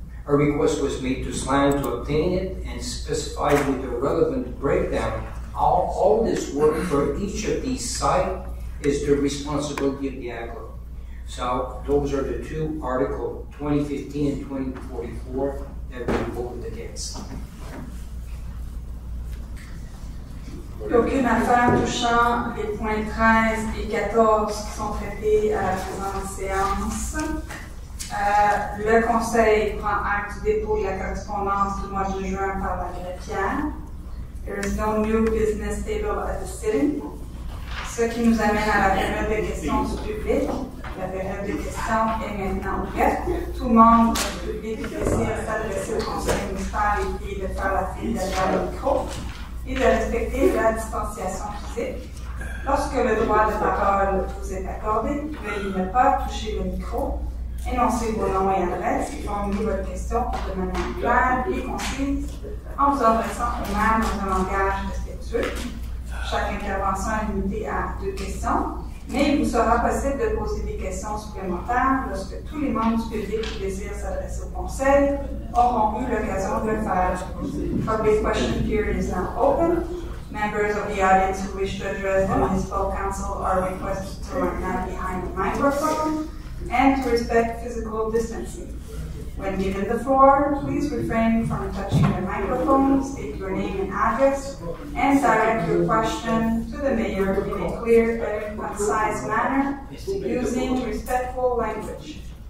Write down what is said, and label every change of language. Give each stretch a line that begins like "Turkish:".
English: A request was made to SLAM to obtain it and specified with the relevant breakdown. All this work for each of these sites is the responsibility of the agglo. So those are the two articles, 2015 and 2044, that we voted against.
French: Il n'y a aucune affaire touchant les points 13 et 14 qui sont traités à la présente séance. Le conseil prend acte du dépôt de la correspondance du mois de juin par la greffière.
English: There is no new business table at the sitting.
French: Ce qui nous amène à la période de questions du public. La période de questions est maintenant ouverte. Tout membre du public désire s'adresser au conseil municipal et de faire la file derrière le micro et de respecter la distanciation physique. Lorsque le droit de parole vous est accordé, veuillez ne pas toucher le micro, énoncez vos noms et adresses et formulez votre question de manière claire et concise en vous adressant au maire dans un langage respectueux. Chaque intervention est limitée à 2 questions Mais il vous sera possible de poser des questions supplémentaires lorsque tous les membres du public qui désirent s'adresser au conseil auront eu l'occasion de le faire.
English: Public question period is now open. Members of the audience who wish to address the municipal council are requested to remain behind the microphone and to respect physical distancing. When given the floor, please refrain from touching the microphone, state your name and address, and direct your question to the mayor in a clear and concise manner using respectful language.